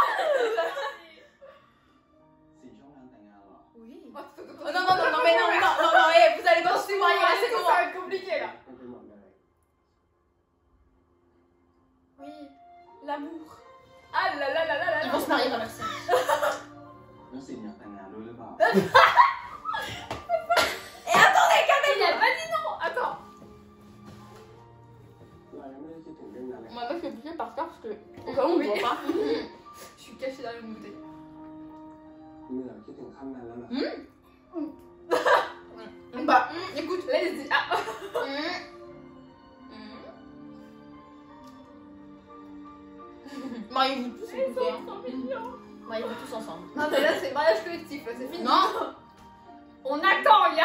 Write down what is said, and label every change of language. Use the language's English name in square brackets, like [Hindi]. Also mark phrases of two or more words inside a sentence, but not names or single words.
[French] Oui. Oh, Oh, non, mais non, vous allez pas se marier là, c'est ça bon. va être compliqué là. Oui, l'amour. Ah là là là là là. Ils vont se marier dans leur sein. [Thai] แล้วสินอยากแต่งงานด้วยหรือเปล่า [French] Et attendez, Il a pas dit non. Attends. [Thai] เรายังไม่ได้คิดถึงเรื่องนั้นเลย [French] on va mettre le billet par terre parce que au cas où on ne voit pas. Je suis cachée derrière une bouteille. [Thai] เมื่อคิดถึงขั้นนั้นแล้วล่ะ [French] Bah, écoute, let's ah. Mariez-vous tous, s'il vous plaît. Trop mignon. Mariez-vous tous ensemble. Non mais là c'est mariage collectif, là, c'est fini. Non. On attend, gars.